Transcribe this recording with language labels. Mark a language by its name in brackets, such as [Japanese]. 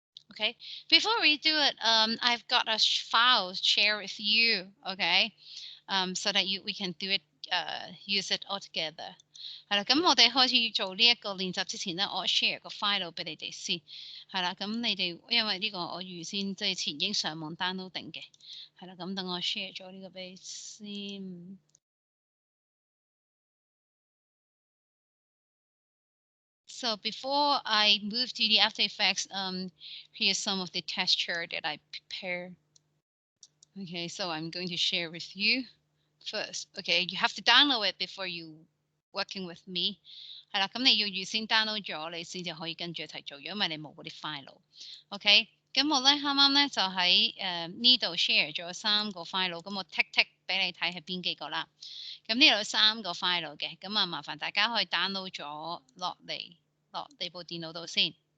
[English] Okay, before we do it, I've got a file share with you. Okay, so that we can do it, use it all together. [Cantonese] 係啦，咁我哋開始做呢一個練習之前咧，我 share 個 file 俾你哋先。係啦，咁你哋因為呢個我預先即係前已經上網 download 定嘅。係啦，咁等我 share 咗呢個俾你先。 [English] So before I move to the After Effects, here's some of the texture that I prepare. Okay, so I'm going to share with you first. Okay, you have to download it before you working with me. [Cantonese] 係啦，咁你要預先 download 咗，你先至可以跟住一齊做，因為你冇嗰啲 file。 OK，咁我咧啱啱咧就喺呢度 share 咗3個 file，咁我 tick 俾你睇係邊幾個啦。咁呢度有3個 file 嘅，咁啊麻煩大家可以 download 咗落你部電腦度先。